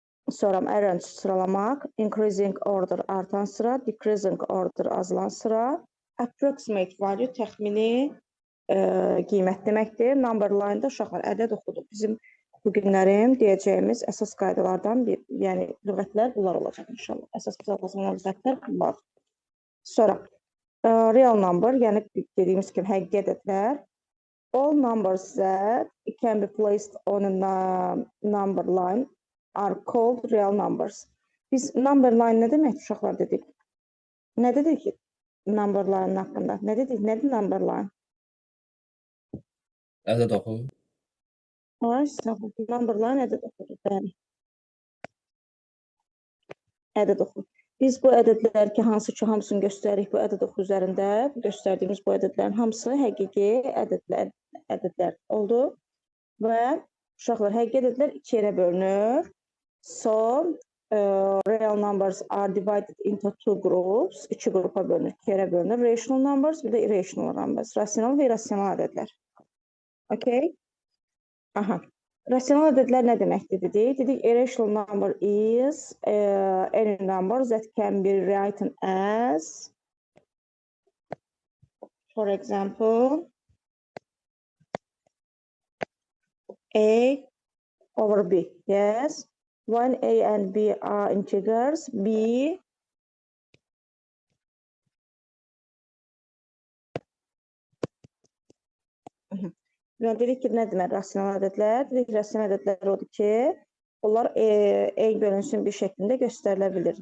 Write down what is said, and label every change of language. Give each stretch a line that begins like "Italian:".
Azerbaijani: Sonra arrange sıralamaq, increasing order artan sıra, decreasing order azalan sıra, approximate value təxmini qiymət deməkdir. Number line-da uşaqlar ədəd oxuduq. Bizim bu günlərin deyəcəyimiz əsas qaydalardan bir, yəni lüğətlər bunlar olacaq inşallah. Əsas bizə lazım olan lüğətlər bunlar. Sonra real number, yəni dediyimiz kimi həqiqi ədədlər.
English: All numbers that can be placed on a number line are called real numbers.
Azerbaijani: Biz number line nə demək uşaqlar dedik? Nə dedik ki number line haqqında? Nə dedik? Nədir number line? Ədəd oxu. Ay, sağ ol. Number line ədəd oxudur. Bəli. Ədəd oxu. Biz bu ədədlər ki, hansı ki, hamısını göstəririk bu ədəd oxu üzərində. Göstərdiyimiz bu ədədlərin hamısı həqiqi ədədlər oldu. Və uşaqlar, həqiqi ədədlər iki yerə bölünür.
English: So, real numbers are divided into two groups.
Azerbaijani: İki qrupa bölünür, iki yerə bölünür.
English: Rational numbers,
Azerbaijani: bir də
English: irrational numbers.
Azerbaijani: Rasional və irrasional ədədlər. Okay? Aha. Rasional ədədlər nə deməkdir dedik? Dedik,
English: irrational number is any number that can be written as, for example, A over B. Yes. When A and B are integers,
Azerbaijani: B və dedik ki, nə demək rasional ədədlər? Dedik, rasional ədədlər odur ki, onlar A bölünsün bir şəklində göstərilə bilir.